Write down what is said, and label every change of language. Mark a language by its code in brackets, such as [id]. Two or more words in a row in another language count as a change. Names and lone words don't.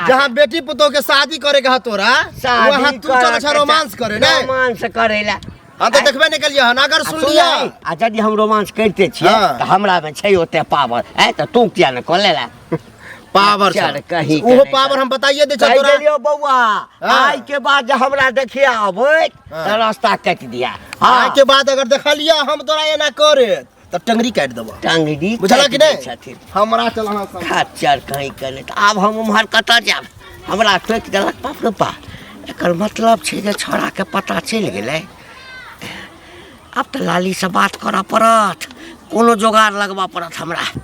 [mai] जहां बेटी पुतो के शादी करे के ह तोरा वहां तू चल छ रोमांस करे ने रोमांस करेला हम तो देखबे नहीं कलिया हन अगर सुन लिया आ यदि हम रोमांस करते छियै हाँ। त हमरा में छै ओते पावर है त तू किया न कर लेला पावर चल कहीं ओहो पावर हम बताइए दे छ कहि तोरा देलियो बौआ हाँ। आज के बाद जब हमरा देखिया आबै हाँ। त रास्ता काट दिया आज के बाद अगर देखलिया हम तोरा एना करे त टंगरी काट देबो टांगड़ी बुझला कि नहीं छथिन हमरा चलना खच्चर कहीं करे त आब हम उम्हर कतऽ जाब हमरा टोक देलक बाप रे बा एकर मतलब छै जे छोरा के पता चलि गेलै अब त लाली से बात करऽ पड़त कोनो जोगाड़ लगबऽ पड़त हमरा